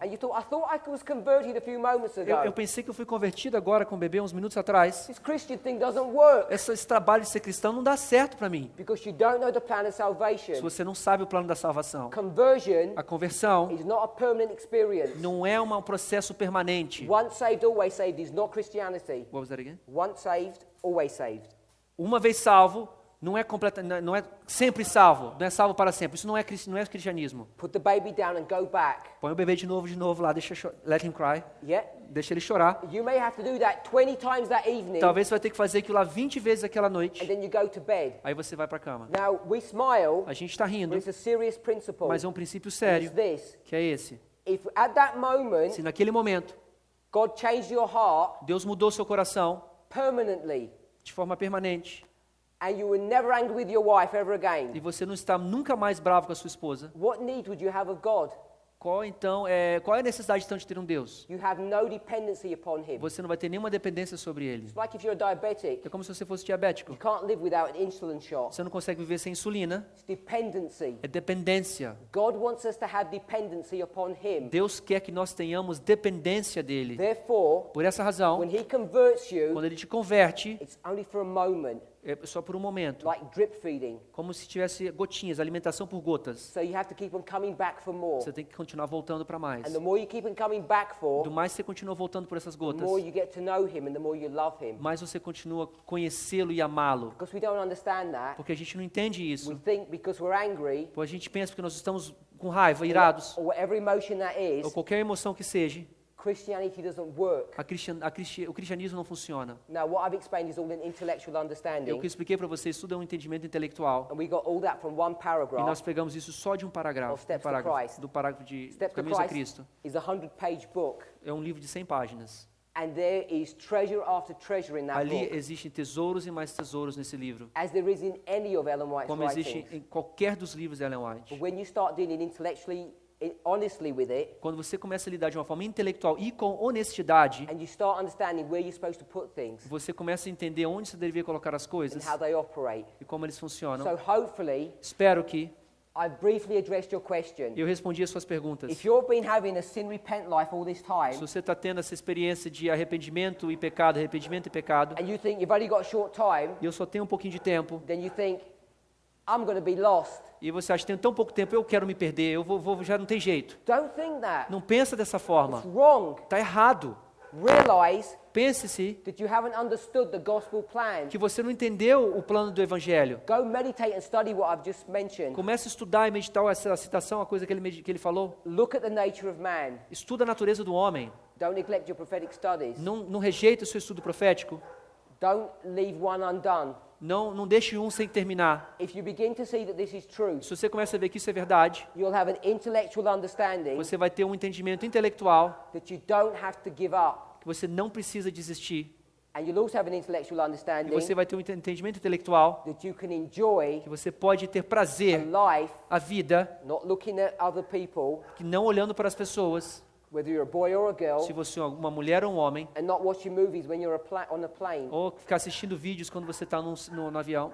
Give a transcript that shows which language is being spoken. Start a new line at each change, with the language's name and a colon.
English: And you thought, I thought I was converted a few moments
Portuguese: Eu
English: ago.
Portuguese: pensei que eu fui convertido agora com o bebê uns minutos atrás.
English: This Christian thing doesn't work
Portuguese: Esse trabalho de ser cristão não dá certo para mim.
English: because you don't know the plan of
Portuguese: Se
English: salvation.
Portuguese: você não sabe o plano da salvação.
English: Conversion
Portuguese: A conversão
English: is not a permanent experience.
Portuguese: não é um processo permanente.
English: Once saved, always saved is not Christianity. What was that again? Once saved, always saved.
Portuguese: Uma vez salvo, não é não é sempre salvo, não é salvo para sempre. Isso não é cristianismo.
English: Put the baby down and go back.
Portuguese: Põe o bebê de novo lá,
English: let him cry. Yeah?
Portuguese: Deixa ele chorar.
English: You may have to do that 20 times that evening.
Portuguese: Talvez você vai ter que fazer aquilo lá 20 vezes aquela
English: And
Portuguese: noite.
English: then you go to bed.
Portuguese: Aí você vai para a cama.
English: Now, we smile,
Portuguese: A gente está rindo,
English: but it's a serious principle.
Portuguese: mas é um princípio
English: It's
Portuguese: sério,
English: this.
Portuguese: que é esse.
English: If at that moment,
Portuguese: Se naquele momento
English: God changed your heart
Portuguese: Deus mudou seu coração
English: permanently,
Portuguese: de forma permanente
English: and you were never angry with your wife ever
Portuguese: e
English: again,
Portuguese: você não está nunca mais bravo com a sua esposa,
English: what need would you have of God?
Portuguese: qual é a necessidade então de ter um Deus?
English: You have no dependency upon Him.
Portuguese: Você não vai ter nenhuma dependência sobre ele.
English: It's like if you're diabetic,
Portuguese: É como se você fosse diabético.
English: you can't live without an insulin shot.
Portuguese: Você não consegue viver sem insulina.
English: It's dependency.
Portuguese: É dependência.
English: God wants us to have dependency upon Him.
Portuguese: Deus quer que nós tenhamos dependência dele.
English: Therefore,
Portuguese: Por essa razão,
English: when He converts you,
Portuguese: quando ele te converte,
English: it's only for a moment,
Portuguese: é só por um momento.
English: like drip feeding.
Portuguese: Como se tivesse gotinhas, alimentação por gotas.
English: So you have to keep on coming back for more.
Portuguese: Você tem que continuar voltando para mais.
English: And the more you keep on coming back for,
Portuguese: Do mais você continua voltando por essas
English: the
Portuguese: gotas,
English: more you get to know Him and the more you love Him.
Portuguese: mais você continua conhecê-lo e amá-lo.
English: Because we don't understand that.
Portuguese: Porque a gente não entende
English: We
Portuguese: isso.
English: think because we're angry,
Portuguese: A gente pensa que nós estamos com raiva, irados,
English: or whatever emotion that
Portuguese: ou
English: is,
Portuguese: qualquer emoção que seja,
English: Christianity doesn't work.
Portuguese: o cristianismo não funciona.
English: Now, what I've explained is all an intellectual
Portuguese: O
English: understanding,
Portuguese: que eu expliquei para vocês, tudo é um entendimento intelectual.
English: and we got all that from one
Portuguese: E nós
English: paragraph.
Portuguese: pegamos isso só de um parágrafo,
English: Of Steps to Christ.
Portuguese: do parágrafo de
English: Steps to
Portuguese: Caminhos a
English: Christ
Portuguese: Cristo.
English: is a 100-page book,
Portuguese: É um livro de 100 páginas.
English: and there is treasure after treasure in that
Portuguese: Ali
English: book,
Portuguese: existem tesouros e mais tesouros nesse livro,
English: as there is in any of Ellen White's
Portuguese: como existe
English: writings.
Portuguese: em qualquer dos livros de Ellen White.
English: But when you start dealing intellectually, honestly with it,
Portuguese: Quando você começa a lidar de uma forma intelectual e com honestidade,
English: and you start understanding where you're supposed to put things
Portuguese: você começa a entender onde você deveria colocar as
English: and
Portuguese: coisas
English: how they operate.
Portuguese: e como eles funcionam.
English: So hopefully,
Portuguese: Espero que
English: I've briefly addressed your question.
Portuguese: eu respondi as suas perguntas.
English: If you've been having a sin repent life all this
Portuguese: Se
English: time,
Portuguese: você está tendo essa experiência de arrependimento e pecado, and
English: you think you've only got a short time,
Portuguese: eu só tenho um pouquinho de tempo,
English: then you think, I'm going to be lost.
Portuguese: e você acha que tem tão pouco tempo, eu quero me perder, já não tem jeito.
English: Don't think that.
Portuguese: Não pensa dessa forma.
English: It's wrong.
Portuguese: Está errado.
English: Realize
Portuguese: Pense-se
English: that you haven't understood the gospel plan.
Portuguese: que você não entendeu o plano do Evangelho.
English: Go meditate and study what I've just mentioned.
Portuguese: Comece a estudar e meditar essa citação, a coisa que ele falou.
English: Look at the nature of man.
Portuguese: Estuda a natureza do homem.
English: Don't neglect your prophetic studies.
Portuguese: Não rejeite o seu estudo profético.
English: Don't leave one undone.
Portuguese: Não deixe um sem terminar.
English: If you begin to see that this is true,
Portuguese: Se você começa a ver que isso é verdade,
English: you'll have an intellectual understanding
Portuguese: você vai ter um entendimento intelectual
English: that you don't have to give up.
Portuguese: que você não precisa desistir.
English: And you'll also have an intellectual
Portuguese: E
English: understanding
Portuguese: você vai ter um entendimento intelectual
English: that you can enjoy
Portuguese: que você pode ter
English: a
Portuguese: prazer,
English: life
Portuguese: a vida,
English: not looking at other people,
Portuguese: que não olhando para as pessoas,
English: whether you're a boy or a girl,
Portuguese: se você é uma mulher ou um homem,
English: and not watching movies when you're on a plane,
Portuguese: ou ficar assistindo vídeos quando você está no avião,